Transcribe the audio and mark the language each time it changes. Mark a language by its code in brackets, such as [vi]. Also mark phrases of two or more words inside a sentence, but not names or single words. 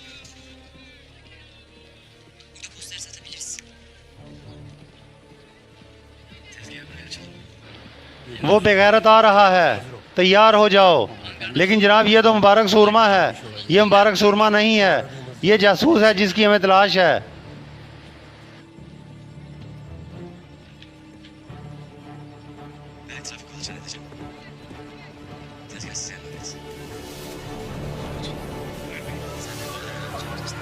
[tr] Burada posteri satabiliriz. Tezgahı buraya açalım. [ur] وہ بے غیرت آ رہا ہے، تیار ہو جاؤ. لیکن جناب، یہ تو مبارک سورما ہے۔ یہ مبارک سورما نہیں ہے، یہ جاسوس ہے جس کی ہمیں تلاش ہے. [tr] Ben etrafı kolaçan edeceğim. Tezgah size emanet. Sen de böyle çağırırsın.